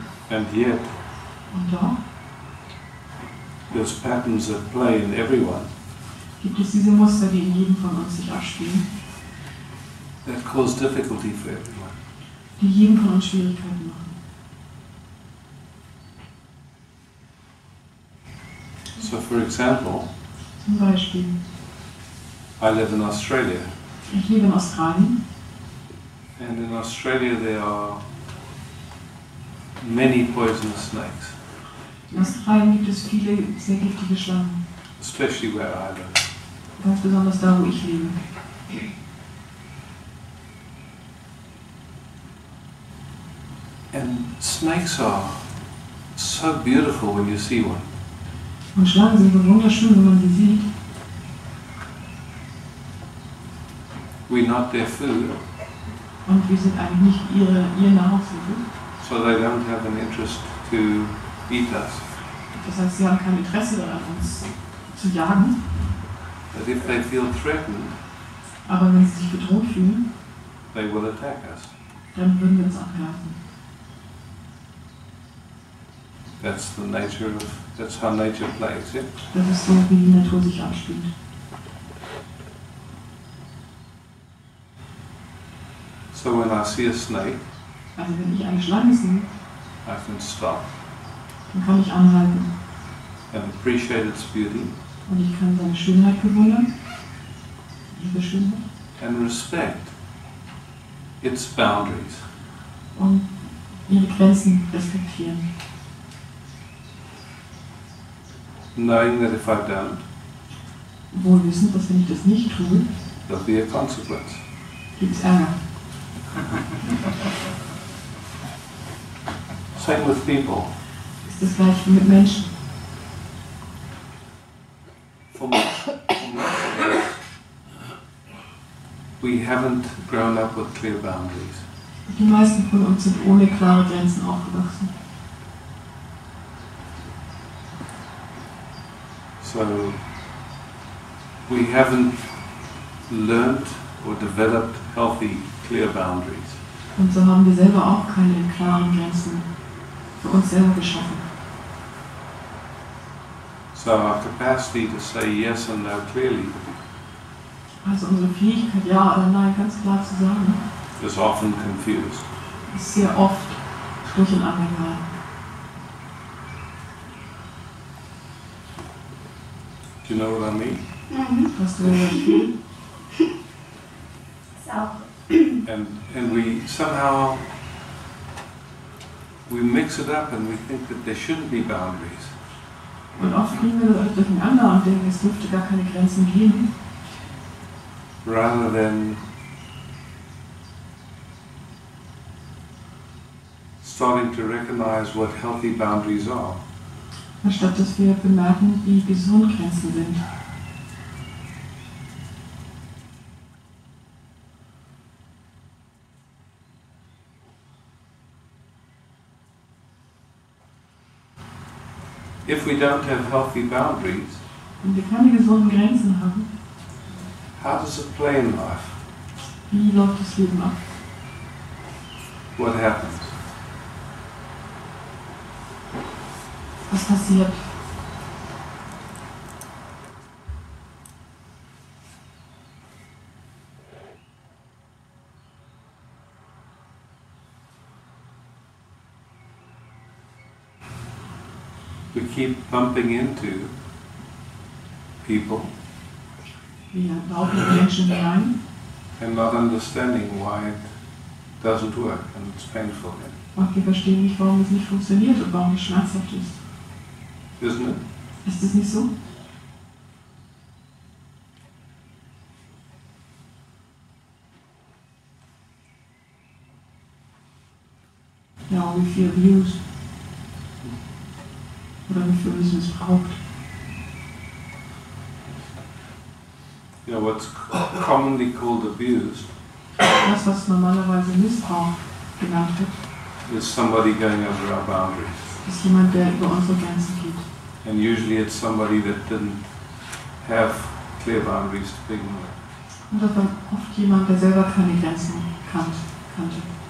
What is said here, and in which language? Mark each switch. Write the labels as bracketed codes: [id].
[en] And yet, [de] Und doch [en] there's patterns that play in everyone [de] gibt es diese Muster, die in jedem von uns sich abspielen, [en] that cause difficulty for everyone. [de] die jedem von uns Schwierigkeiten machen. [en] So, for example, [de] Zum Beispiel, [en] I live in Australia, [de] ich lebe in Australien [en] and in Australia there are many poisonous snakes, [de] In Australien gibt es viele sehr giftige Schlangen, [en] especially where I live. [de] ganz besonders da, wo ich lebe. [en] And snakes are so beautiful when you see one. [de] Und Schlangen sind so wunderschön, wenn man sie sieht. [en] We're not their food, [de] Und wir sind eigentlich nicht ihr Nahrungsmittel. [en] so they don't have an interest to eat us. [de] Das heißt, sie haben kein Interesse daran, uns zu jagen. [en] But if they feel threatened, [de] Aber wenn sie sich bedroht fühlen, [en] they will attack us. [de] dann würden wir uns angreifen. [en] That's how nature plays, yeah? [de] Das ist so, wie die Natur sich abspielt. [en] So when I see a snake, [de] Also wenn ich eine Schlange sehe, [en] I can stop [de] dann kann ich anhalten. [en] and appreciate its beauty [de] Und ich kann seine Schönheit bewundern, ihre Schönheit, [en] and respect its boundaries. [de] und ihre Grenzen respektieren. [en] Knowing that if I don't, [de] Wohl wissend, dass wenn ich das nicht tue, [en] there'll be a consequence. [de] gibt es Ärger. [en] Same with people. [de] Ist das gleiche wie mit Menschen. [en] For most of us, we haven't grown up with clear boundaries. [de] Die meisten von uns sind ohne klare Grenzen aufgewachsen. [en] So we haven't learned or developed healthy, clear boundaries. [de] Und so haben wir selber auch keine klaren Grenzen für uns selber geschaffen. [en] So our capacity to say yes and no clearly [de] Also unsere Fähigkeit, ja oder nein, ganz klar zu sagen, [en] is often confused. [de] ist sehr oft durcheinander geraten. [en] Do you know what I mean? [de] Hast du das Gefühl? Ist auch. [en] And we somehow we mix it up and we think that there shouldn't be boundaries. [de] Und oft kriegen wir das durcheinander und denken, es dürfte gar keine Grenzen geben. [en] Rather than starting to recognize what healthy boundaries are. [de] anstatt dass wir bemerken, wie gesund Grenzen sind. [en] If we don't have healthy boundaries, [de] Wenn wir keine gesunden Grenzen haben, [en] how does it play in life? [de] wie läuft das Leben ab? [en] What happens? [de] Was passiert? [en] We keep bumping into people [de] Wir laufen in Menschen hinein [en] and not understanding why it doesn't work and it's painful. [de] und wir verstehen nicht, warum es nicht funktioniert und warum es schmerzhaft ist. [en] Isn't it? [de] Ist es nicht so? [en] Ja, we feel abused. [de] Oder wir fühlen uns missbraucht. [en] You know, what's commonly called abused [de] Das, was normalerweise Missbrauch genannt wird, [en] is somebody going over our boundaries. [de] ist jemand, der über unsere Grenzen geht. [en] And usually it's somebody that didn't have clear boundaries to begin with. [de] Und das war oft jemand, der selber keine Grenzen kannte.